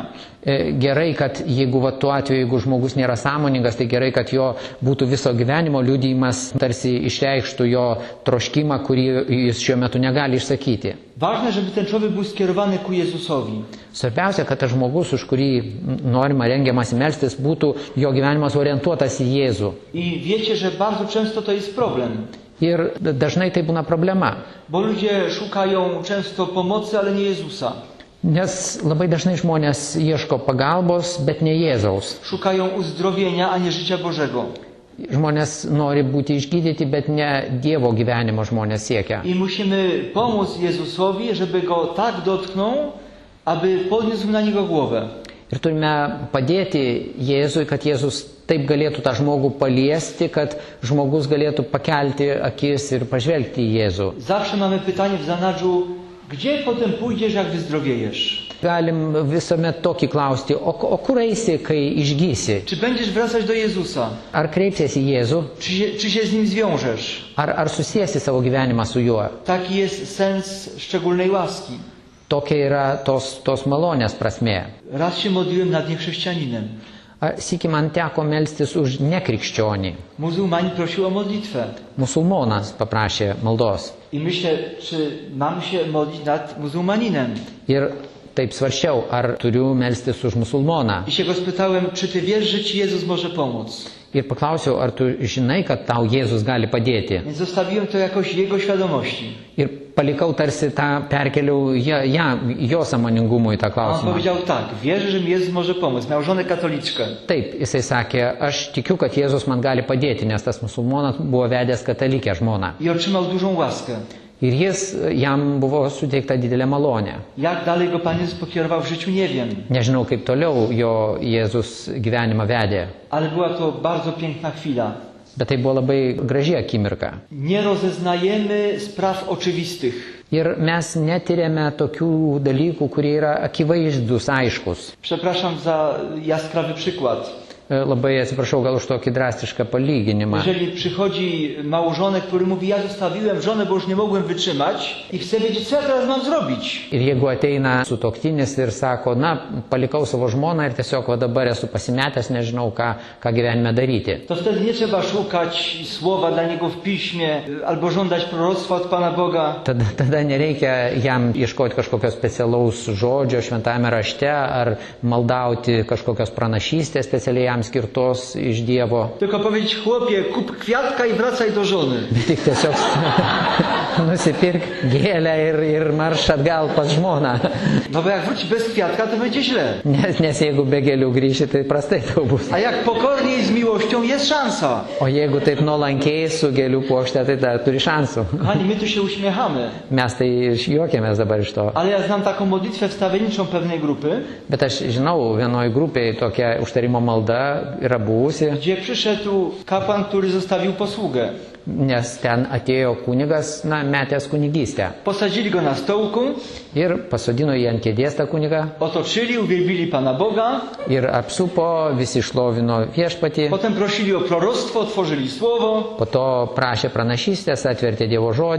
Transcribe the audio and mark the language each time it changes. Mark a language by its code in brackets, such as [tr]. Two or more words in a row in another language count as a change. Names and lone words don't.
[lt] Gerai, kad jeigu va, tuo atveju, jeigu žmogus nėra sąmoningas, tai gerai, kad jo būtų viso gyvenimo liudijimas tarsi išreikštų jo troškimą, kurį jis šiuo metu negali išsakyti. [pl] Ważne, żeby ten człowiek był skierowany ku Jezusowi. [lt] Svarbiausia, kad tas žmogus, už kurį norima rengiamas melstis, būtų jo gyvenimas orientuotas į Jėzų. [pl] I wiecie, że bardzo często to jest problem. [lt] Ir dažnai tai būna problema. [pl] Bo ludzie szukają często pomocy, ale nie Jezusa. [lt] Nes labai dažnai žmonės ieško pagalbos, bet ne Jėzaus. [pl] Szukają uzdrowienia, a nie życia Bożego. [lt] Žmonės nori būti išgydyti, bet ne Dievo gyvenimo žmonės siekia. [pl] I musimy pomóc Jezusowi, żeby go tak dotknął, aby podniósł na niego głowę. [lt] Ir turime padėti Jėzui, kad Jėzus taip galėtų tą žmogų paliesti, kad žmogus galėtų pakelti akis ir pažvelgti į Jėzų. [pl] Zawsze mamy pytanie w zanadrzu, gdzie potem pójdziesz, jak wyzdrowiejesz? [lt] Galim visuomet tokį klausti, o kur eisi, kai išgysi? [pl] Czy będziesz wracać do Jezusa? [lt] Ar kreipsiesi į Jėzų? [pl] Czy się z Nim zwiążesz? [lt] Ar susiesi savo gyvenimą su juo? [pl] Taki jest sens szczególnej łaski. [lt] Tokia yra tos malonės prasmė. [pl] Raz się modliłem nad niechrześcijaninem. [lt] Sykį man teko melstis už nekrikščionį. [pl] Muzułmanin prosił o modlitwę. [lt] Musulmonas paprašė maldos. [pl] I myślę, czy mam się modlić nad muzułmaninem. [lt] Ir taip svarščiau, ar turiu melstis už musulmoną. [pl] I się go spytałem, czy ty wiesz, że ci Jezus może pomóc? [lt] Ir paklausiau, ar tu žinai, kad tau Jėzus gali padėti. [pl] Więc zostawiłem to jakoś jego świadomości. [lt] Ir palikau tarsi tą, perkeliau jo sąmoningumui tą [pl] A on [lt] klausimą. [pl] powiedział tak, wierzę, że mi Jezus może pomóc. Miał żonę katoliczkę. [lt] Taip, jisai sakė, aš tikiu, kad Jėzus man gali padėti, nes tas musulmonas buvo vedęs katalikę žmoną. [pl] I otrzymał dużą łaskę. [lt] Ir jam buvo suteikta didelė malonė. [pl] Jak dalej go Pan Jezus pokierował w życiu, nie wiem. [lt] Nežinau, kaip toliau jo Jėzus gyvenimą vedė, [pl] Ale była to bardzo piękna chwila. [lt] bet tai buvo labai graži akimirka. [pl] Nie rozeznajemy spraw oczywistych. [lt] Ir mes netyrėme tokių dalykų, kurie yra akivaizdus, aiškus. [pl] Przepraszam za jaskrawy przykład. [lt] Labai atsiprašau gal už tokį drastišką palyginimą. [pl] Jeżeli przychodzi małżonek, który mówi, ja zostawiłem żonę, bo już nie mogłem wytrzymać i chcę wiedzieć, co ja teraz mam zrobić. [lt] Ir jeigu ateina sutuoktinis ir sako, na, palikau savo žmoną ir tiesiog va dabar esu pasimetęs, nežinau, ką gyvenime daryti. [pl] To wtedy nie trzeba szukać słowa dla niego w piśmie albo żądać proroctwa od Pana Boga. [lt] Tada nereikia jam ieškoti kažkokio specialaus žodžio šventame rašte ar maldauti kažkokios pranašystės specialiai jam skirtos iš Dievo. [pl] Tylko powiedzieć, chłopie, kup kwiatka i wracaj do żony. [lt] Tik tiesiog nusipirk gėlę ir marš atgal pas žmoną. [pl] No bo jak wróci bez kwiatka, to będzie źle. [lt] Nes jeigu be gėlių grįši, tai prastai tau bus. [pl] A jak pokornie i z miłością, jest szansa. [lt] O jeigu taip nuolankiai su gėlių puokšte, tai dar turi šansų. [pl] Kochani, my tu się uśmiechamy. [lt] Mes tai juokiamės dabar iš to. [pl] Ale ja znam taką modlitwę wstawienniczą pewnej grupy, [lt] Bet aš žinau, vienoj grupėje tokia užtarimo malda yra buvusi, [pl] gdzie przyszedł kapłan, który zostawił posługę. [lt] nes ten atėjo kunigas, metęs kunigystę. [pl] Posadzili go na stołku, [lt] Ir pasodino jį ant kėdės tą kunigą [pl] otoczyli, uwielbili Pana Boga, [lt] ir apsupo, visi šlovino viešpatį, [pl] potem prosili o proroctwo, otworzyli słowo, [lt] po to prašė pranašystės, atvertė Dievo žodį